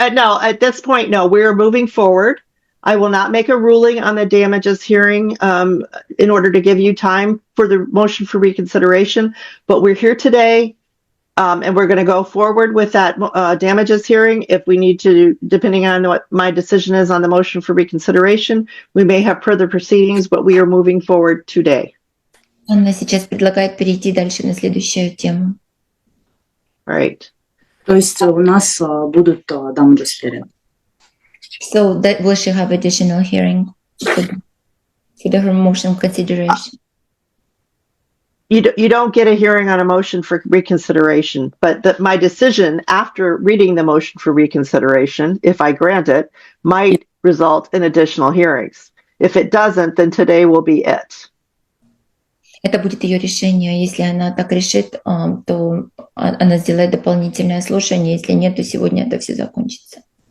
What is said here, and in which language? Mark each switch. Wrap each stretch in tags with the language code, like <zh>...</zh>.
<en>No, at this point, no, we're moving forward. I will not make a ruling on the damages hearing in order to give you time for the motion for reconsideration. But we're here today, and we're going to go forward with that damages hearing. If we need to, depending on what my decision is on the motion for reconsideration, we may have further proceedings, but we are moving forward today.</en> <ru>Анна сейчас предлагает перейти дальше на следующую тему.</ru> <en>Right.</en> <ru>То есть у нас будут</ru> <en>damages hearing. So that will she have additional hearing for her motion consideration? You don't get a hearing on a motion for reconsideration, but my decision after reading the motion for reconsideration, if I grant it, might result in additional hearings. If it doesn't, then today will be it.</en> <ru>Это будет ее решение. Если она так решит, то она сделает дополнительное слушание. Если нет, то сегодня это все закончится.</ru>